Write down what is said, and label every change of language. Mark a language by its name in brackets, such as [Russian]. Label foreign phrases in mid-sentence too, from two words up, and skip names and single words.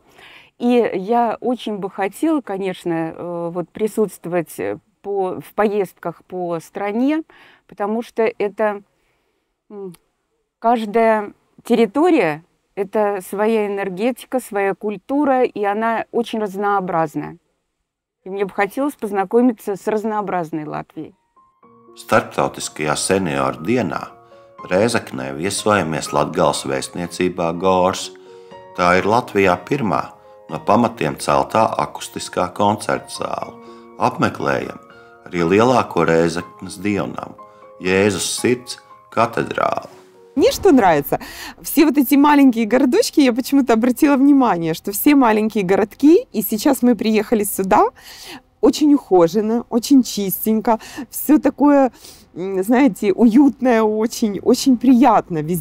[Russian] И я очень бы хотела, конечно, вот присутствовать в поездках по стране, потому что это каждая территория, это своя энергетика, своя культура, и она очень разнообразна. И мне бы хотелось познакомиться с разнообразной Латвией. [Latvian] Starptautiskajā senioru dienā Rēzeknē viesojamies Latgales vēstniecībā Gors. Tā ir Latvijā pirmā no pamatiem celtā akustiskā koncerta zāle. Apmeklējam arī lielāko Rēzeknes dievnamu – Jēzus sirds katedrāli. [Russian] Мне что нравится? Все вот эти маленькие городочки, я почему-то обратила внимание, что все маленькие городки, и сейчас мы приехали сюда, очень ухоженно, очень чистенько, все такое, знаете, уютное очень, очень приятно.